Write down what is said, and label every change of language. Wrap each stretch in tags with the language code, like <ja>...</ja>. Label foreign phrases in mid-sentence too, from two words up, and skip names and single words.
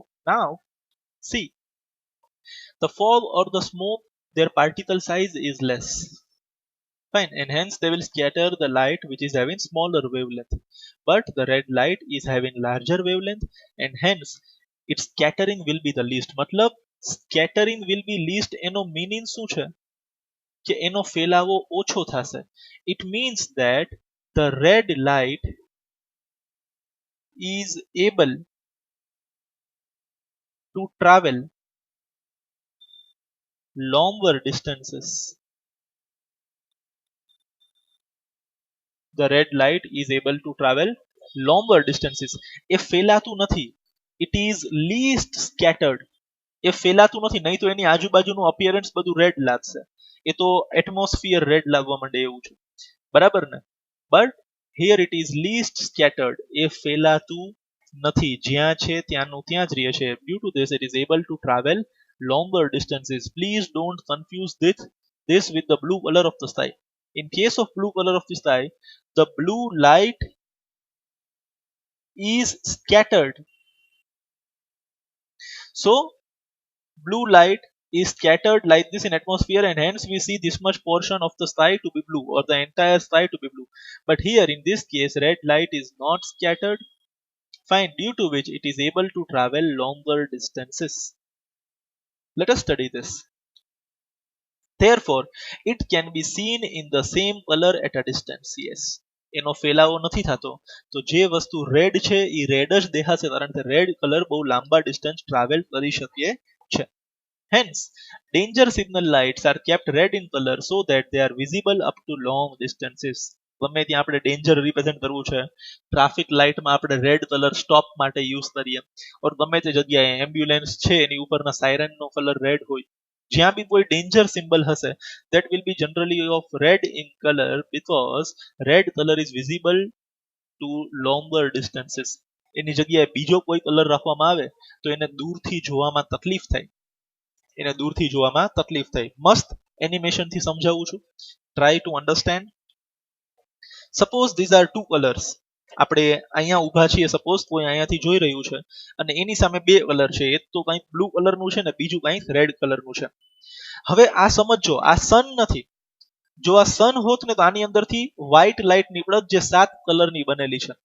<en>Now, see, the fog or the smoke, their particle size is less. Fine, and hence they will scatter the light which is having smaller wavelength. But the red light is having larger wavelength and hence its scattering will be the least.</en> <gu>મતલબ</gu> <en>scattering will be least</en> <gu>એનો meaning શું છે? કે એનો ફેલાવો ઓછો થશે.</gu> <en>It means that the red light is able to travel longer distances. The red light is able to travel longer distances.</en> <gu>એ ફેલાતું નથી.</gu> <en>It is least scattered.</en> <gu>એ ફેલાતું નથી, નહીં તો એની આજુબાજુનું અપિયરન્સ બધું રેડ લાગશે. એ તો એટમોસ્ફિયર રેડ લાગવા માંડે એવું છે. બરાબર ને?</gu> <en>But here it is least scattered.</en> <gu>એ ફેલાતું નથી. જ્યાં છે ત્યાંનું ત્યાં જ રહે છે.</gu> <en>Due to this, it is able to travel longer distances. Please don't confuse this with the blue color of the sky. In case of blue color of the sky, the blue light is scattered. So, blue light is scattered like this in atmosphere and hence we see this much portion of the sky to be blue or the entire sky to be blue. But here in this case, red light is not scattered. Fine, due to which it is able to travel longer distances. Let us study this. Therefore, it can be seen in the same color at a distance. Yes.</en> <gu>એનો ફેલાવો નથી થતો. તો જે વસ્તુ રેડ છે એ રેડ જ દેખાશે કારણ કે</gu> <en>red color</en> <gu>બહુ લાંબા ડિસ્ટન્સ ટ્રાવેલ કરી શકે છે.</gu> <en>Hence, danger signal lights are kept red in color so that they are visible up to long distances.</en> <gu>ગમે ત્યાં આપણે</gu> <en>danger represent</en> <gu>કરવું છે,</gu> <en>traffic lightમાં</en> <gu>આપણે</gu> <en>red color</en> <gu>સ્ટોપ માટે યુઝ કરીએ, ઓર ગમે તે જગ્યાએ એમ્બ્યુલન્સ છે એની ઉપરના સાયરનનો કલર રેડ હોય, જ્યાં બી કોઈ</gu> <en>danger symbol</en> <gu>હશે,</gu> <en>that will be generally of red in color because red color is visible to longer distances.</en> <gu>એની જગ્યાએ બીજો કોઈ કલર રાખવામાં આવે તો એને દૂરથી જોવામાં તકલીફ થાય. એને દૂરથી જોવામાં તકલીફ થાય. મસ્ત એનિમેશનથી સમજાવું છું.</gu> <en>Try to understand. Suppose these are two colors.</en> <gu>આપણે અહીંયા ઊભા છીએ, સપોઝ કોઈ અહીંયાથી જોઈ રહ્યું છે અને એની સામે બે કલર છે, એક તો કંઈક</gu> <en>blue colorનું</en> <gu>છે ને બીજું કંઈક</gu> <en>red colorનું</en> <gu>છે. હવે આ સમજો, આ સન નથી. જો આ સન હોત ને તો આની અંદરથી</gu> <en>white light</en> <gu>નીકળત જે 7 કલરની બનેલી છે.</gu>